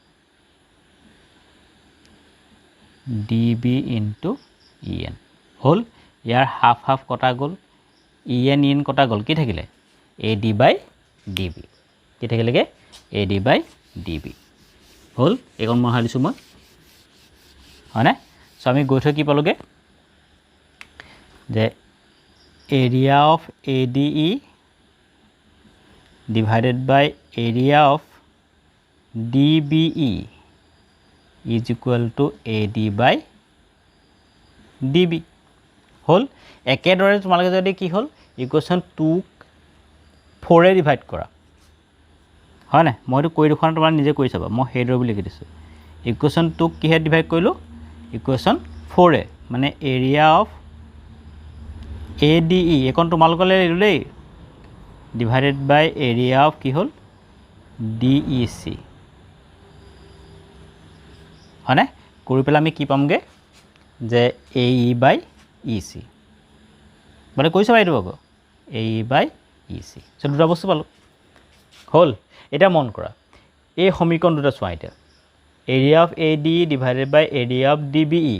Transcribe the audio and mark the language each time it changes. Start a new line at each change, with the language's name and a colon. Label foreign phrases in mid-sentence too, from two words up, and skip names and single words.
Assamese: DB ইনটু EN হ'ল ইয়াৰ হাফ কটা গ'ল EN কটা গ'ল কি থাকিলে AD বাই DB কি থাকিলেগে AD বাই DB হ'ল এইকণ মই হালিছোঁ মই হয়নে সো আমি গৈ থৈ কি পালোগে
English: যে area of ADE divided by area of DBE is equal to AD by DB হ'ল
Assamese: একেদৰে তোমালোকে যদি কি হ'ল ইকুৱেশ্যন 2ক 4 এ ডিভাইড কৰা হয় না মইতো কৈ দেখুৱান তোমালোকে নিজে কৰি চাবা মই হেডৰ বুলি লিখি দিছোঁ ইকুৱেশ্যন 2ক কিহে ডিভাইড কৰিলোঁ ইকুৱেশ্যন 4 এ মানে
English: area of
Assamese: ADE এখন তোমালোকলৈ লিখিলোঁ দেই
English: divided by area of
Assamese: কি হ'ল DEC হয়নে কৰি পেলাই আমি কি পামগে যে
English: AE by EC
Assamese: মানে কৈছে বাইদেউ আকৌ
English: AE by EC
Assamese: সো দুটা বস্তু পালোঁ হ'ল এটা মন কৰা এই সমীকৰণ দুটা চোৱা এতিয়া
English: area of ADE divided by area of DBE